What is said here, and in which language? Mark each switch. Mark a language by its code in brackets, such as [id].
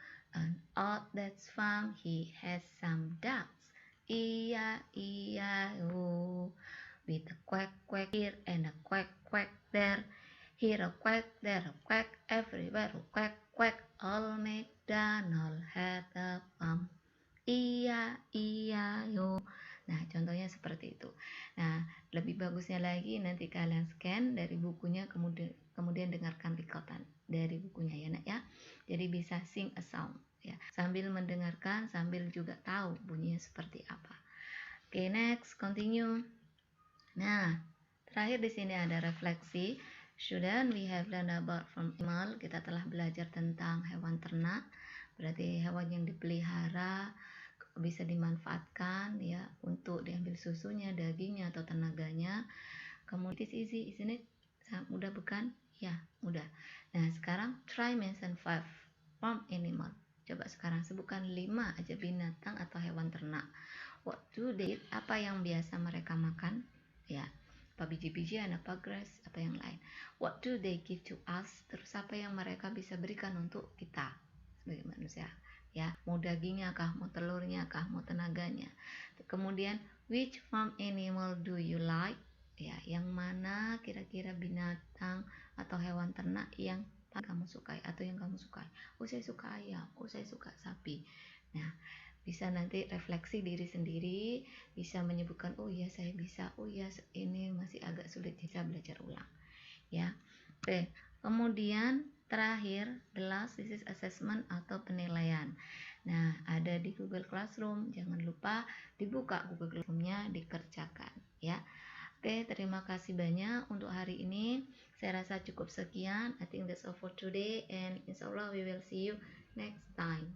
[en] And on that farm he has some ducks, E-I-E-I-O. With a quack quack here and a quack quack there, here a quack, there a quack, everywhere a quack quack. Old MacDonald had a farm, E-I-E-I-O. [id] Nah, contohnya seperti itu. Nah, lebih bagusnya lagi nanti kalian scan dari bukunya, kemudian dengarkan rekodan dari bukunya ya nak ya. Jadi bisa [en] sing a song [id] ya, sambil mendengarkan, sambil juga tahu bunyinya seperti apa. Oke, [en] next, continue. [id] Nah, terakhir di sini ada refleksi. [en] Shouldn't we have learned about from animal? [id] Kita telah belajar tentang hewan ternak, berarti hewan yang dipelihara bisa dimanfaatkan ya untuk diambil susunya, dagingnya atau tenaganya. [en] Kemudian it's easy, isn't it? [id] Sangat mudah bukan? Ya, mudah. Nah, sekarang [en] try mention 5 farm animal. [id] Coba sekarang sebutkan 5 aja binatang atau hewan ternak. [en] What do they eat? [id] Apa yang biasa mereka makan? Ya, apa biji-bijian, apa grass, apa yang lain. [en] What do they give to us? [id] Terus apa yang mereka bisa berikan untuk kita sebagai manusia? Ya, mau dagingnya kah, mau telurnya kah, mau tenaganya. [en] Kemudian which farm animal do you like? [id] Ya, yang mana kira-kira binatang atau hewan ternak yang kamu sukai atau yang kamu sukai? Oh, saya suka ayam, oh saya suka sapi. Nah, bisa nanti refleksi diri sendiri, bisa menyebutkan oh ya saya bisa, oh ya ini masih agak sulit, bisa belajar ulang ya. Oke, kemudian terakhir [en] the last, this is assessment [id] atau penilaian. Nah, ada di Google Classroom, jangan lupa dibuka Google Classroom-nya, dikerjakan ya. Oke, terima kasih banyak untuk hari ini. Saya rasa cukup sekian. [en] I think that's all for today, and insya Allah we will see you next time.